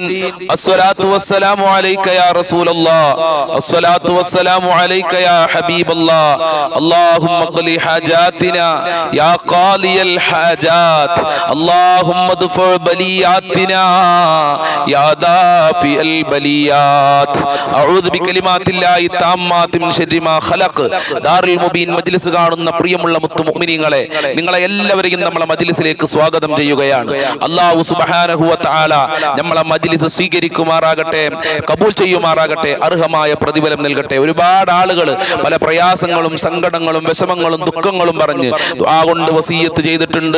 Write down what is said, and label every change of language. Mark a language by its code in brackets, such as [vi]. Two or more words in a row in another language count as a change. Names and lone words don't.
[ar] الصلاة والسلام عليك يا رسول الله. الصلاة والسلام عليك يا حبيب الله. اللهم اقضِ حاجاتنا يا قاضي الحاجات. اللهم ادفع بلياتنا يا دافع البليات. أعوذ بكلمات الله التامات من شر ما خلق. [ml] ദാറുൽ മുബീൻ മജ്ലിസ് കാണുന്ന പ്രിയമുള്ള മുത്തു മുഅ്മിനീങ്ങളെ, നിങ്ങളെ എല്ലാവരെയും നമ്മളെ മജ്ലിസിലേക്ക് സ്വാഗതം ചെയ്യുകയാണ്. [ar] الله سبحانه وتعالى [ml] നമ്മളെ മജ്ലിസ് സ്വീകരിക്കുമാറാകട്ടെ, കബൂൽ ചെയ്യുമാറാകട്ടെ, അർഹമായ പ്രതിഫലം നൽകട്ടെ. ഒരുപാട് ആളുകൾ പല പ്രയാസങ്ങളും സങ്കടങ്ങളും വിഷമങ്ങളും ദുഃഖങ്ങളും പറഞ്ഞ് ദുആ കൊണ്ട് വസിയത്ത് ചെയ്തിട്ടുണ്ട്.